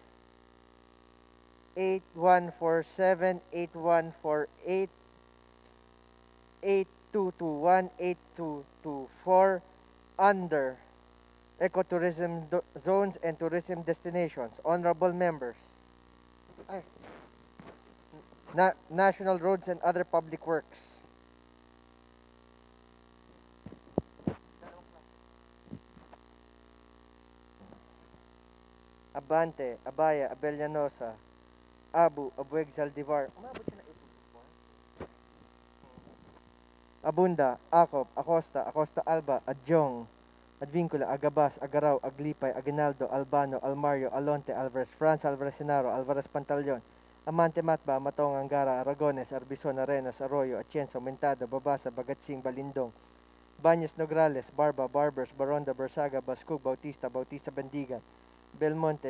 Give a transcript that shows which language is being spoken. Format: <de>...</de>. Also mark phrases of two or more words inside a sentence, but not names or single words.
<en>8147, 8148, 8221, 8224 under ecotourism zones and tourism destinations. Honorable members. National roads and other public works. Abante, Abaya, Abellanosa, Abueg Zaldivar. Abunda, Acop, Acosta, Acosta Alba, Adjong, Advincula, Agabas, Agaraw, Aglipay, Aguinaldo, Albano, Almario, Alonte, Alvarez, France, Alvarez Senaro, Alvarez Pantaleon, Amante Matba, Matong Angara, Aragones, Arbizon, Arenas, Arroyo, Atienzo, Mentado, Babasa, Bagatsing, Balindong, Baños Nograles, Barba, Barbers, Baronda, Bersaga, Bascug, Bautista, Bautista Bandigan, Belmonte,</en>